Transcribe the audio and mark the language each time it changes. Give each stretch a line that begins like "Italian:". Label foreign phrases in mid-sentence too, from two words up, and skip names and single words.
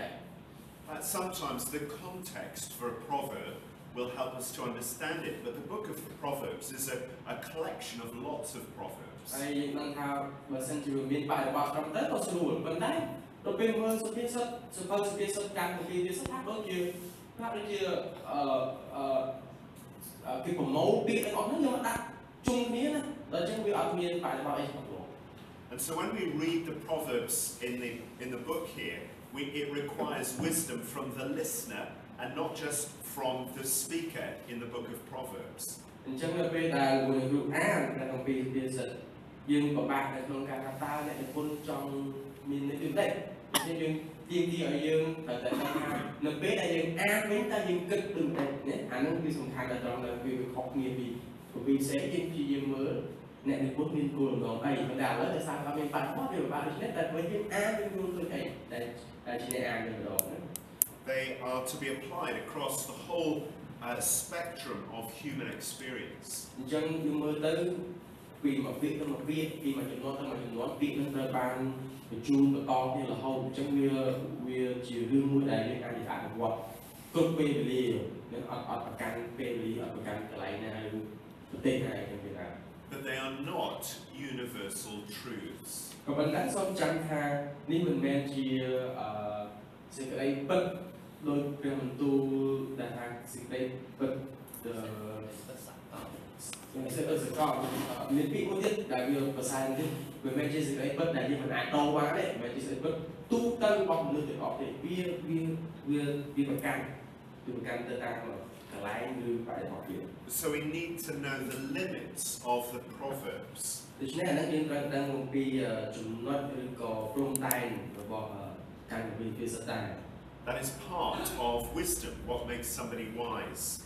English: Sometimes the context for a proverb will help us to understand it, but the book of the Proverbs is a collection of lots of proverbs.
Khmer: ហើយយើងដឹងថាបើសិនជាមានបរិបទត្រឹមត្រូវក៏ស្រួលប៉ុន្តែដល់ពេលមើលសុភាសិតសុភាសិតការពន្យល់វាស្ថាបដូចជាគេប្រមូលពាក្យទាំងអស់ហ្នឹងយកមកដាក់ជុំគ្នាណាដល់អញ្ចឹងវាអត់មានបរិបទអីច្បាស់លាស់
English: And so when we read the Proverbs in the book here, it requires wisdom from the listener and not just from the speaker in the book of Proverbs.
Khmer: អញ្ចឹងនៅពេលដែលលោកគ្រូអាននៅក្នុងពេលវាសិតយើងពិបាកនៅក្នុងការថាតើអ្នកនិពន្ធចង់មានន័យដូចម្ដេចយើងទាមទារឲ្យយើងត្រូវតែថានៅពេលដែលយើងអានវិញតើយើងគិតដូចម្ដេចណាអានោះគឺសំខាន់ដល់ត្រង់ដែលវាខុសគ្នាពីផ្សេងយើងព្យាយាមមើលអ្នកនិពន្ធមានគោលបំណងអីប៉ុន្តែឥឡូវដោយសារគាត់មានបរិបទវាពិបាកដូច្នេះតែពេលយើងអានយើងយល់ឃើញអីដែលជាអ្នកអានម្ដងណា
English: They are to be applied across the whole spectrum of human experience.
Khmer: អញ្ចឹងយើងមើលទៅពីមួយពាក្យទៅមួយពាក្យពីមួយចំនួនទៅមួយចំនួនពាក្យនឹងត្រូវបានបញ្ជូនបន្តគ្នារហូតអញ្ចឹងវាជារឿងមួយដែលយើងអាចអនុវត្តគ្រប់ពេលវេលានឹងអត់ប្រកាន់ពេលវេលាអត់ប្រកាន់កន្លែងណាឬប្រទេសណាទាំងពីណា
English: But they are not universal truths.
Khmer: ក៏ប៉ុន្តែសូមចាំថានេះមិនមែនជាសេចក្តីពិតដោយព្រះបន្ទូលដែលថាសេចក្តីពិតមានពាក្យមួយទៀតដែលវាភាសាអង់គ្លេសវាមិនជាសេចក្តីពិតដែលយើងមិនអាចដូរបានទេមិនជាសេចក្តីពិតទូទៅរបស់មនុស្សទាំងអស់ទេវាប្រកាន់
English: So we need to know the limits of the proverbs. That is part of wisdom, what makes somebody wise.